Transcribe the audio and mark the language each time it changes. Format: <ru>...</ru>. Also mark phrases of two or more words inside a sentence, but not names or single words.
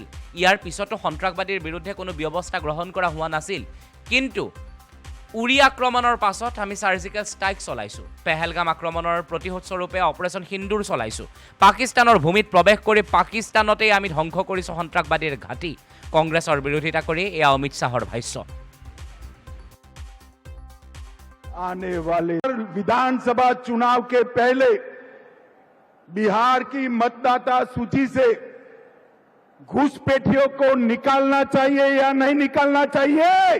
<as>ইয়াৰ পিছতো সন্ত্ৰাসবাদীৰ বিৰুদ্ধে কোনো ব্যৱস্থা গ্ৰহণ কৰা হোৱা নাছিল। কিন্তু উৰি আক্ৰমণৰ পাছত আমি চাৰ্জিকেল ষ্ট্ৰাইক চলাইছোঁ, পেহেলগাম আক্ৰমণৰ প্ৰতিশোধ স্বৰূপে অপাৰেশ্যন সিন্দুৰ চলাইছোঁ। পাকিস্তানৰ ভূমিত প্ৰৱেশ কৰি পাকিস্তানতেই আমি ধ্বংস কৰিছোঁ সন্ত্ৰাসবাদীৰ ঘাটি। কংগ্ৰেছৰ বিৰোধিতা কৰি এয়া অমিত শ্বাহৰ ভাষ্য।</as> <hi>आने वाले विधानसभा चुनाव के पहले बिहार की मतदाता सूची से घुसपैठियों को निकालना चाहिए या नहीं निकालना चाहिए?</hi>